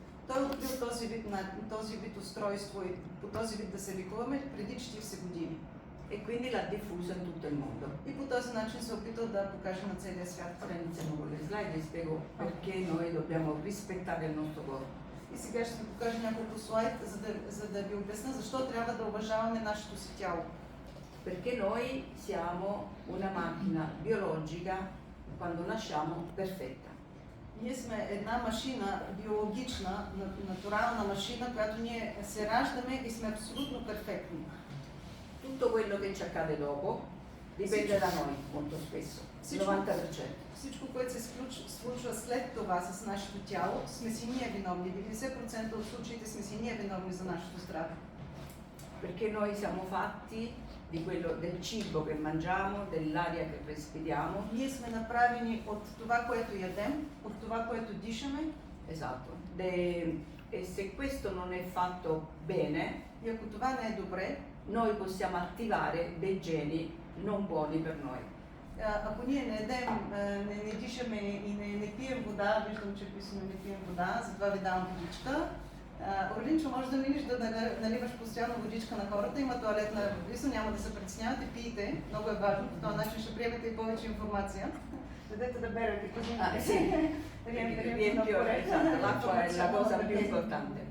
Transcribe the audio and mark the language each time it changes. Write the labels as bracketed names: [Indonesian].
[Bulgarian] Той е открил този вид устройство и по този вид да се лекуваме преди 40 години. [Italian] E quindi l'ha diffusa in tutto il mondo. [Bulgarian] И по този начин се опитал да покаже на целия свят. [Italian] Ora iniziamo con le slide e spiego perché noi dobbiamo rispettare il nostro corpo. [Bulgarian] И сега ще ви покажа няколко слайд, за да ви обясня защо трябва да уважаваме нашето си тяло. [Italian] Perché noi siamo una macchina biologica quando nasciamo perfetta. [Bulgarian] Ние сме една машина, биологична, натурална машина, която ние се раждаме и сме абсолютно перфектни. [Italian] Tutto quello che ci accade dopo dipende da noi molto spesso, il 90%. [Bulgarian] Всичко, което се случва след това с нашето тяло, сме си ние виновни. 90% от случаите сме си ние виновни за нашето здраве. [Italian] Perché noi siamo fatti del cibo che mangiamo, dell'aria che respiriamo. [Bulgarian] Ние сме направени от това, което ядем, от това, което дишаме. [Italian] Esatto. E se questo non è fatto bene, [Bulgarian] И ако това не е добре, [Italian] noi possiamo attivare dei geni non buoni per noi. [Bulgarian] ако ние не едем, не дишаме и не пием вода, виждам, че писано не пием вода, затова ви давам водичка. Орлинчо, може да минеш да наливаш постоянно водичка на хората, има туалет на близо, няма да се притеснявате, пийте, много е важно, по този начин ще приемете и повече информация. Дадете да берете, [Italian] Riempio, esatto, l'acqua è la cosa più importante.